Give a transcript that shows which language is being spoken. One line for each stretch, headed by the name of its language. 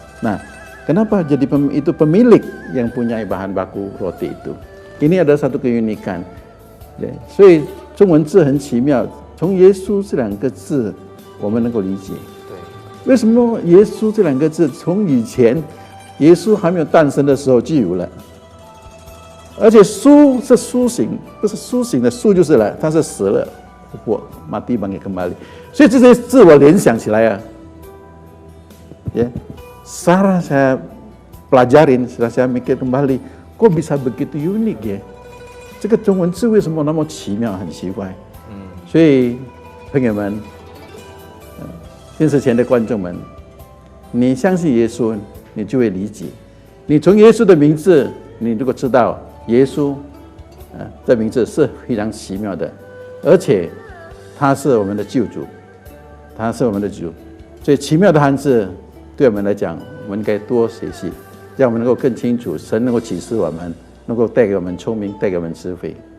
Indonesian: Nah, kenapa jadi itu pemilik yang punya bahan baku roti itu? Ini adalah satu keunikan.
Chinese: 所以中文字很奇妙，从耶稣这2个字我们能够理解。为什么耶稣这2个字从以前耶稣还没有诞生的时候就有了？而且苏是苏醒，不是苏醒的苏就是了，他是死了，复活，
Indonesian: mati bangkit kembali。
Chinese: 所以这些字我联想起来啊，
Indonesian: setelah saya pelajarin, setelah saya mikir kembali, kok bisa begitu unik ya？
Chinese: 这个中文字为什么那么奇妙，很奇怪？所以朋友们，电视前的观众们，你相信耶稣，你就会理解。你从耶稣的名字，你如果知道耶稣这名字是非常奇妙的，而且他是我们的救主，他是我们的主，所以奇妙的汉字对我们来讲，我们应该多学习，让我们能够更清楚，神能够启示我们，能够带给我们聪明，带给我们智慧。